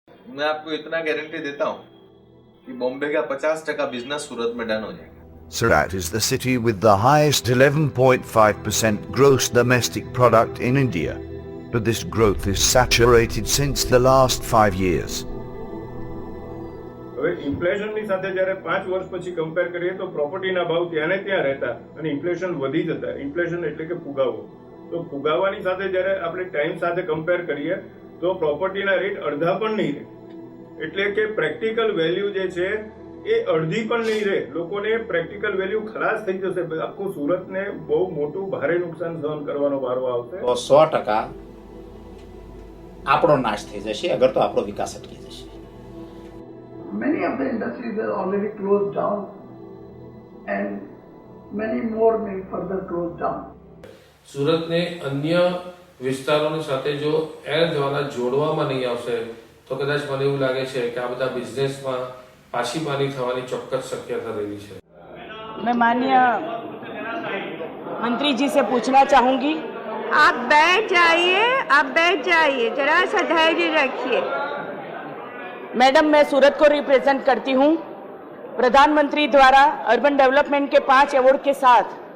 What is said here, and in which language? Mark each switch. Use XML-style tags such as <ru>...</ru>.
<hi>मैं आपको इतना गारंटी देता हूँ कि बॉम्बे का 50% बिजनेस सूरत में डन हो जाएगा.</hi> <en>Surat is the city with the highest 11.5% gross domestic product in India, but this growth is saturated since the last 5 years.</en> <gu>હવે ઇન્ફ્લેશનની સાથે જ્યારે 5 વર્ષ પછી કમ્પેર કરીએ તો પ્રોપર્ટીના ભાવ ત્યાંને ત્યાં રહેતા અને ઇન્ફ્લેશન વધી જતા. ઇન્ફ્લેશન એટલે કે ફુગાવો. તો ફુગાવાની સાથે જ્યારે આપણે ટાઈમ સાથે કમ્પેર કરીએ તો પ્રોપર્ટીના રેટ અડધા પણ નહીં રહે. એટલે કે પ્રેક્ટિકલ વેલ્યુ જે છે એ અડધી પણ નહીં રહે. લોકોને પ્રેક્ટિકલ વેલ્યુ ખલાસ થઈ જશે. આખું સુરતને બહુ મોટું ભારે નુકસાન સહન કરવાનો વારો આવશે. તો 100% આપણો નાશ થઈ જશે અગર તો આપણો વિકાસ અટકી જશે.</gu> <en>Many of the industries are already closed down and many more may further close down.</en> <gu>સુરતને અન્ય વિસ્તારોની સાથે જો એર દ્વારા જોડવામાં નહીં આવશે તો કદાચ મને એવું લાગે છે કે આ બધા બિઝનેસમાં પાછી પાની થવાની ચોક્કસ શક્યતા રહેલી છે.</gu> <hi>मैं माननीय मंत्री जी से पूछना चाहूंगी. आप बैठ जाइए, जरा सा धैर्य रखिए. मैडम, मैं सूरत को रिप्रेजेंट करती हूँ. प्रधानमंत्री द्वारा अर्बन डेवलपमेंट के 5 अवार्ड के साथ</hi>